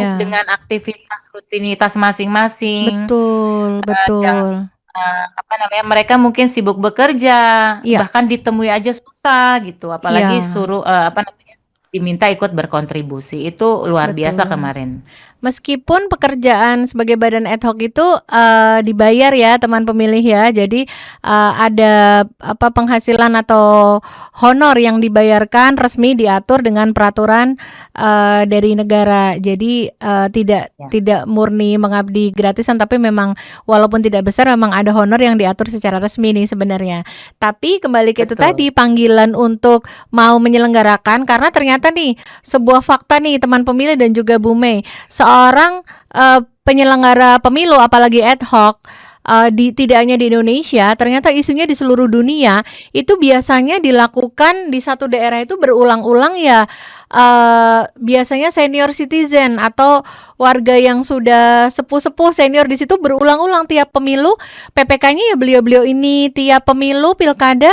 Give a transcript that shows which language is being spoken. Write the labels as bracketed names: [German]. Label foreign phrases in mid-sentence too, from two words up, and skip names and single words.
[Indonesian] sibuk dengan aktivitas rutinitas masing-masing. betul, Jangan betul. apa namanya, mereka mungkin sibuk bekerja, Iya, bahkan ditemui aja susah gitu, iya, apalagi suruh apa namanya, diminta ikut berkontribusi. Itu luar biasa betul. kemarin. Meskipun pekerjaan sebagai badan ad hoc itu dibayar ya teman pemilih ya. Jadi ada apa penghasilan atau honor yang dibayarkan resmi diatur dengan peraturan dari negara. Jadi tidak Ya, tidak murni mengabdi gratisan tapi memang walaupun tidak besar memang ada honor yang diatur secara resmi nih sebenarnya. Tapi kembali ke itu betul. tadi panggilan untuk mau menyelenggarakan karena ternyata nih sebuah fakta nih teman pemilih dan juga Bu Mei seorang penyelenggara pemilu apalagi ad hoc tidak hanya di Indonesia, ternyata isunya di seluruh dunia itu biasanya dilakukan di satu daerah itu berulang-ulang ya. Biasanya [English] senior citizen [Indonesian] atau warga yang sudah sepuh-sepuh senior di situ berulang-ulang tiap pemilu PPK-nya ya beliau-beliau ini, tiap pemilu pilkada